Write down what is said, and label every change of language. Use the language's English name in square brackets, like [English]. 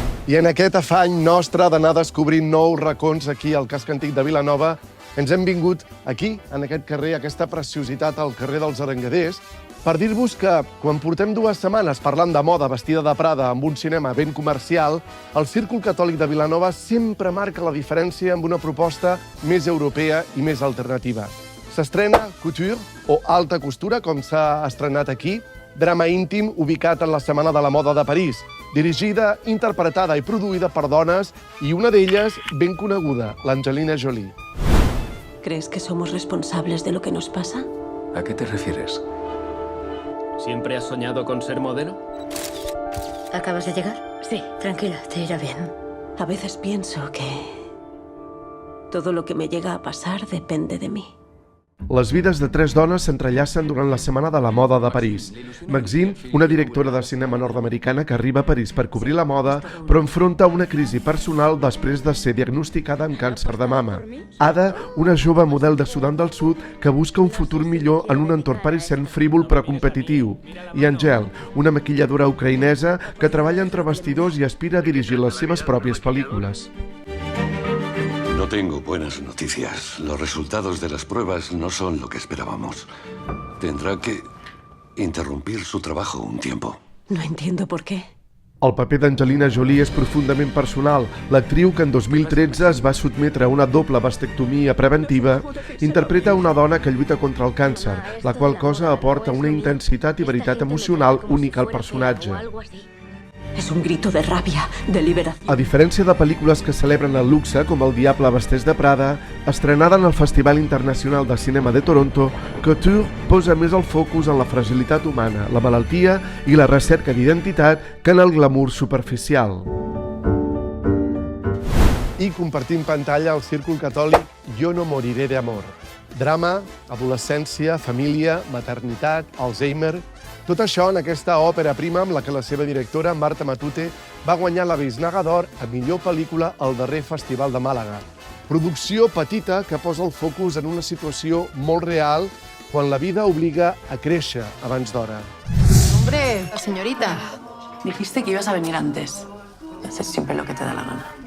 [Catalan] I en aquest afany nostre d'anar descobrint nous racons aquí al casc antic de Vilanova, ens hem vingut aquí, en aquest carrer, aquesta preciositat al carrer dels Arengaders, per dir-vos que, quan portem 2 setmanes parlant de moda vestida de Prada amb un cinema ben comercial, el Círcul Catòlic de Vilanova sempre marca la diferència amb una proposta més europea i més alternativa. S'estrena Couture, o Alta Costura, com s'ha estrenat aquí, drama íntim ubicat en la Setmana de la Moda de París, dirigida, interpretada i produïda per dones, i una d'elles ben coneguda, l'Angelina Jolie. [Spanish] ¿Crees que somos responsables de lo que nos pasa? ¿A qué te refieres? ¿Siempre has soñado con ser modelo? ¿Acabas de llegar? Sí. Tranquila, te irá bien. A veces pienso que todo lo que me llega a pasar depende de mí. [Catalan] Les vides de 3 dones s'entrellacen durant la Setmana de la Moda de París. Maxine, una directora de cinema nord-americana que arriba a París per cobrir la moda, però enfronta una crisi personal després de ser diagnosticada amb càncer de mama. Ada, una jove model de Sudan del Sud que busca un futur millor en un entorn parisenc frívol però competitiu. I Angel, una maquilladora ucraïnesa que treballa entre bastidors i aspira a dirigir les seves pròpies pel·lícules. [Spanish] No tengo buenas noticias. Los resultados de las pruebas no son lo que esperábamos. Tendrá que interrumpir su trabajo un tiempo. No entiendo por qué. [Catalan] El paper d'Angelina Jolie és profundament personal. L'actriu, que en 2013 es va sotmetre a una doble mastectomia preventiva, interpreta una dona que lluita contra el càncer, la qual cosa aporta una intensitat i veritat emocional única al personatge. [Spanish] Es un grito de rabia, de liberación. [Catalan] A diferència de pel·lícules que celebren el luxe, com El Diable Vesteix de Prada, estrenada en el Festival Internacional de Cinema de Toronto, Couture posa més el focus en la fragilitat humana, la malaltia i la recerca d'identitat que en el glamour superficial. I compartim pantalla al Círcul Catòlic Yo no moriré de amor. Drama, adolescència, família, maternitat, Alzheimer Tot això en aquesta òpera prima amb la que la seva directora, Marta Matute, va guanyar la Biznaga d'Or a millor pel·lícula al darrer Festival de Màlaga. Producció petita que posa el focus en una situació molt real quan la vida obliga a créixer abans d'hora. [Spanish] Hombre, señorita. Dijiste que ibas a venir antes. Haces siempre lo que te da la gana.